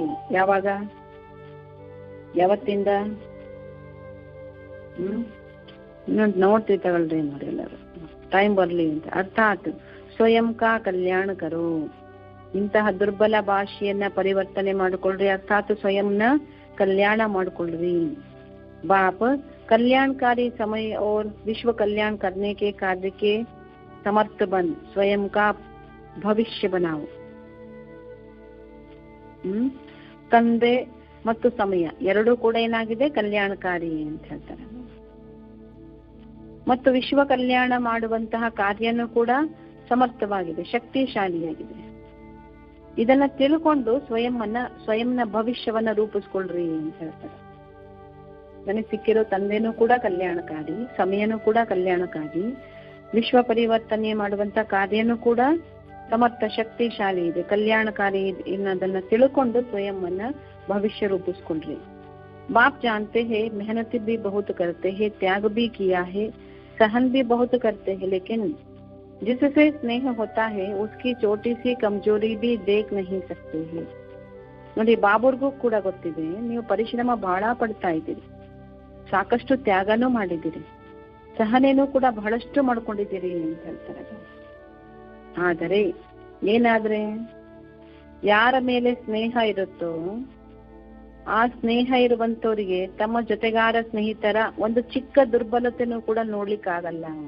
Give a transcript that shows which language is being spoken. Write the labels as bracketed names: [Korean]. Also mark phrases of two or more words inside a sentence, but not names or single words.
[Kannada] ಯಾವಾಗ? ಯಾವತ್ತಿಂದ? ನೋಡ್ತೀವಿ ತಗೊಳ್ರಿ ನೋಡಿ, ಎಲ್ಲರೂ ಟೈಮ್ ಬರ್ಲಿ ಅಂತ. [Hindi] अर्थात स्वयं का कल्याण करो. [Kannada] ಇಂತಹ ದುರ್ಬಲ ಭಾಷೆಯನ್ನ ಪರಿವರ್ತನೆ ಮಾಡ್ಕೊಳ್ರಿ, ಅರ್ಥಾತ್ ಸ್ವಯಂನ ಕಲ್ಯಾಣ ಮಾಡ್ಕೊಳ್ರಿ. [Hindi] बाप कल्याणकारी समय और विश्व कल्याण करने के कार्य के समर्थ बन स्वयं का भविष्य बनाओ. [Kannada] ತಂದೆ ಮತ್ತು ಸಮಯ ಎರಡೂ ಕೂಡ ಏನಾಗಿದೆ, ಕಲ್ಯಾಣಕಾರಿ ಅಂತ ಹೇಳ್ತಾರೆ. ಮತ್ತು ವಿಶ್ವ ಕಲ್ಯಾಣ ಮಾಡುವಂತಹ ಕಾರ್ಯನೂ ಕೂಡ ಸಮರ್ಥವಾಗಿದೆ, ಶಕ್ತಿಶಾಲಿಯಾಗಿದೆ. ಇದನ್ನ ತಿಳ್ಕೊಂಡು ಸ್ವಯಂನ ಭವಿಷ್ಯವನ್ನ ರೂಪಿಸ್ಕೊಳ್ರಿ ಅಂತ ಹೇಳ್ತಾರೆ. ನನಗೆ ಸಿಕ್ಕಿರೋ ತಂದೆನೂ ಕೂಡ ಕಲ್ಯಾಣಕಾರಿ, ಸಮಯನೂ ಕೂಡ ಕಲ್ಯಾಣಕಾರಿ, ವಿಶ್ವ ಪರಿವರ್ತನೆ ಮಾಡುವಂತ ಕಾರ್ಯನೂ ಕೂಡ ಸಮರ್ಥ ಶಕ್ತಿಶಾಲಿ ಇದೆ, ಕಲ್ಯಾಣಕಾರಿ ಅನ್ನೋದನ್ನ ತಿಳ್ಕೊಂಡು ಸ್ವಯಂವನ್ನ ಭವಿಷ್ಯ ರೂಪಿಸ್ಕೊಳ್ರಿ. [Hindi] बाप जानते हैं मेहनत भी बहुत करते हैं, त्याग भी किया है, सहन भी बहुत करते हैं, लेकिन जिससे स्नेह होता है उसकी छोटी सी कमजोरी भी देख नहीं सकते हैं. [Kannada] ನೋಡಿ, ಬಾಬುರ್ಗೂ ಕೂಡ ಗೊತ್ತಿದೆ, ನೀವು ಪರಿಶ್ರಮ ಬಹಳ ಪಡ್ತಾ ಇದ್ದೀರಿ, ಸಾಕಷ್ಟು ತ್ಯಾಗನೂ ಮಾಡಿದ್ದೀರಿ, ಸಹನೆನೂ ಕೂಡ ಬಹಳಷ್ಟು ಮಾಡ್ಕೊಂಡಿದ್ದೀರಿ ಅಂತ ಹೇಳ್ತಾರೆ. ಆದರೆ ಏನಾದ್ರೆ ಯಾರ ಮೇಲೆ ಸ್ನೇಹ ಇರುತ್ತೋ ಆ ಸ್ನೇಹ ಇರುವಂತವರಿಗೆ ತಮ್ಮ ಜೊತೆಗಾರ ಸ್ನೇಹಿತರ ಒಂದು ಚಿಕ್ಕ ದುರ್ಬಲತೆನೂ ಕೂಡ ನೋಡ್ಲಿಕ್ಕಾಗಲ್ಲ.